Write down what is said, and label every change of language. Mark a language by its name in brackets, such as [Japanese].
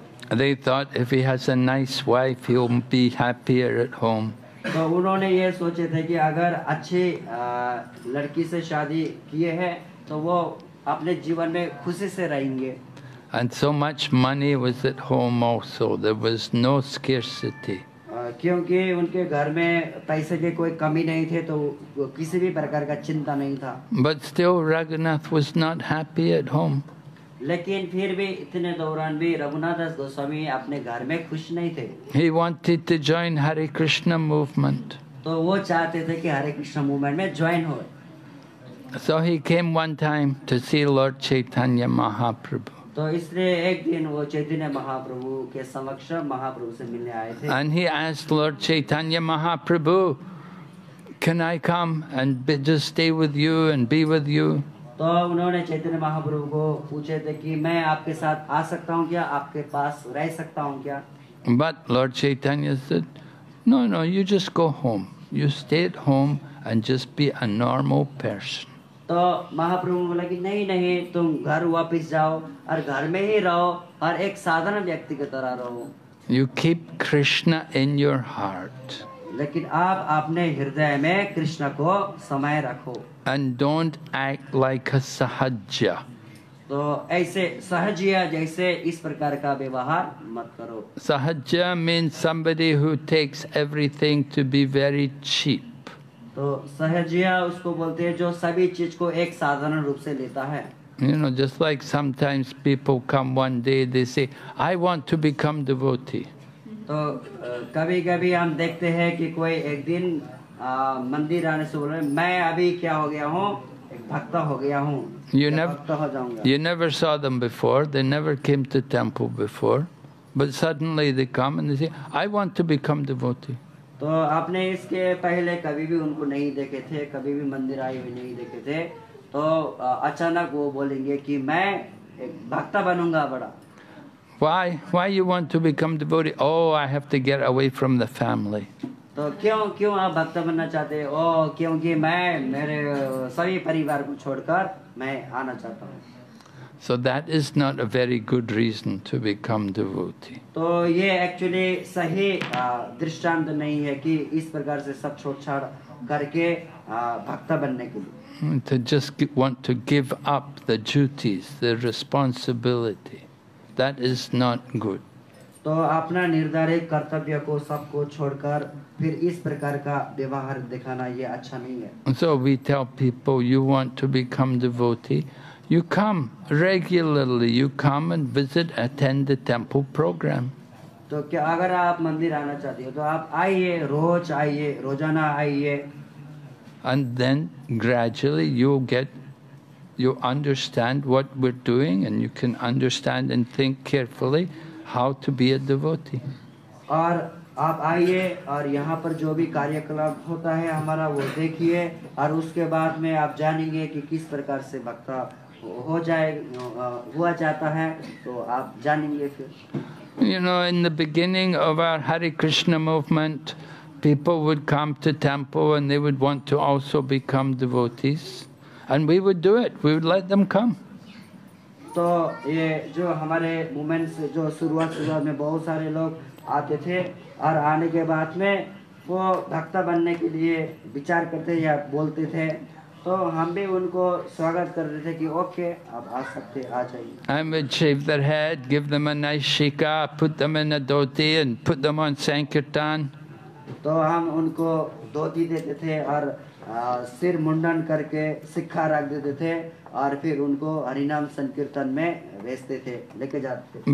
[English] They thought if he has a nice wife, he'll be happier at home. [Hindi] तो उन्होंने ये सोचे थे कि अगर अच्छी लड़की से शादी किए हैं तो वो अपने जीवन में खुशी से रहेंगे। [English] And so much money was at home also. There was no scarcity. [Hindi] क्योंकि उनके घर में पैसे की कोई कमी नहीं थे तो किसी भी प्रकार का चिंता नहीं था। [English] But still Raghunath was not happy at home. [Hindi] लेकिन फिर भी इतने दौरान भी रघुनाथ दास गोस्वामी अपने घर में खुश नहीं थे। [English] He wanted to join Hare Krishna movement. [Hindi] तो वो चाहते थे कि हरे कृष्ण मूवमेंट में ज्वाइन हो। [English] So he came one time to see Lord Chaitanya Mahaprabhu. [Hindi] तो इसलिए एक दिन वो चैतन्य महाप्रभु के समक्ष महाप्रभु से मिलने आए थे। [English] And he asked Lord Chaitanya Mahaprabhu, can I come and just stay with you and be with you? [Hindi] तो उन्होंने चैतन्य महाप्रभु को पूछे थे कि मैं आपके साथ आ सकता हूँ क्या, आपके पास रह सकता हूँ क्या? [English] But Lord Chaitanya said, no, you just go home. You stay at home and just be a normal person. [Hindi] तो महाप्रभु ने बोला कि नहीं तुम घर वापस जाओ और घर में ही रहो और एक साधारण व्यक्ति की तरह रहो। [English] You keep Krishna in your heart. [Hindi] लेकिन आप अपने हृदय में कृष्ण को समाये रखो। [English] And don't act like a sahaja. [Hindi] तो ऐसे सहजिया जैसे इस प्रकार का व्यवहार मत करो। [English] Sahaja means somebody who takes everything to be very cheap. [Hindi] तो सहजिया उसको बोलते हैं जो सभी चीज को एक साधारण रूप से लेता है। [English] You know, just like sometimes people come one day, they say, I want to become devotee. [Hindi] तो कभी-कभी हम देखते हैं कि कोई एक दिन मंदिर आने से बोल रहे मैं अभी क्या हो गया हूँ, एक भक्त हो गया हूँ, भक्त हो जाऊंगा। [English] You never saw them before, they never came to temple before, but suddenly they come and they say, I want to become devotee. [Hindi] तो आपने इसके पहले कभी भी उनको नहीं देखे थे, कभी भी मंदिर आए हुए नहीं देखे थे, तो अचानक वो बोलेंगे कि मैं एक भक्त बनूंगा बड़ा। [English] Why you want to become devotee? Oh, I have to get away from the family. [Hindi] तो क्यों आप भक्त बनना चाहते हैं? ओ क्योंकि मैं मेरे सभी परिवार को छोड़कर मैं आना चाहता हूँ। [English] So that is not a very good reason to become devotee. [Hindi] तो ये एक्चुअली सही दृष्टांत नहीं है कि इस प्रकार से सब छोड़-छाड़ करके भक्त बनने के लिए। [English] To just want to give up the duties, the responsibility, that is not good. [Hindi] तो अपना निर्धारित कर्तव्य को सबको छोड़कर फिर इस प्रकार का व्यवहार दिखाना ये अच्छा नहीं है। [English] So we tell people, you want to become devotee, you come regularly, you come and visit, attend the temple program. [Hindi] तो क्या अगर आप मंदिर आना चाहते हो तो आप आइए, रोज आइए, रोजाना आइए। [English] And then gradually you understand what we're doing, and you can understand and think carefully how to be a devotee. [Hindi] और आप आइए और यहाँ पर जो भी कार्यकलाप होता है हमारा वो देखिए और उसके बाद में आप जानेंगे कि किस प्रकार से भक्त हुआ जाता है, तो आप जानेंगे फिर। [English] You know, in the beginning of our Hare Krishna movement, people would come to temple and they would want to also become devotees, and we would do it. We would let them come. [Hindi] तो ये जो हमारे movement से जो शुरुआत में बहुत सारे लोग आते थे और आने के बाद में वो भक्त बनने के लिए विचार करते या बोलते थे, तो हम भी उनको स्वागत करते थे कि ओके आप आ सकते, आ जाइए। [English] And we'd shave their head, give them a nice shika, put them in a dhoti and put them on Sankirtan. [Hindi] तो हम उनको धोती देते थे और सिर मुंडन करके सिक्खा रख देते थे और फिर उनको हरिनाम संकीर्तन में भेजते थे, लेके जाते थे।